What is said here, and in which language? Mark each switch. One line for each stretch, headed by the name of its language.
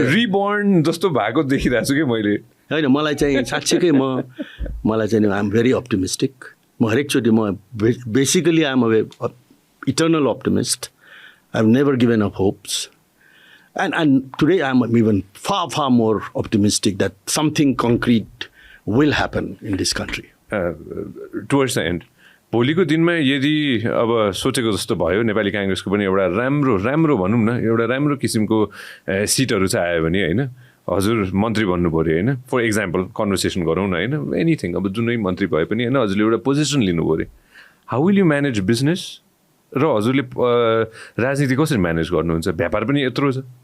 Nepali: रिबोर्न जस्तो भएको देखिरहेको छु कि मैले. होइन मलाई चाहिँ साँच्चीकै मलाई चाहिँ
English: I am very optimistic.
Nepali: म हरेकचोटि म basically
English: I am a eternal optimist. I've never given up hopes. And today I'm even far, far more optimistic that something concrete will happen in this country. Towards the end
Nepali: भोलिको दिनमा यदि अब सोचेको जस्तो भयो नेपाली काङ्ग्रेसको पनि एउटा राम्रो भनौँ न एउटा राम्रो किसिमको सिटहरू चाहिँ आयो भने होइन हजुर मन्त्री बन्नु पऱ्यो होइन
English: for example conversation
Nepali: गरौँ न होइन एनिथिङ अब जुनै मन्त्री भए पनि होइन हजुरले एउटा पोजिसन लिनु पऱ्यो
English: how will you manage business
Nepali: र हजुरले राजनीति कसरी म्यानेज गर्नुहुन्छ व्यापार पनि यत्रो छ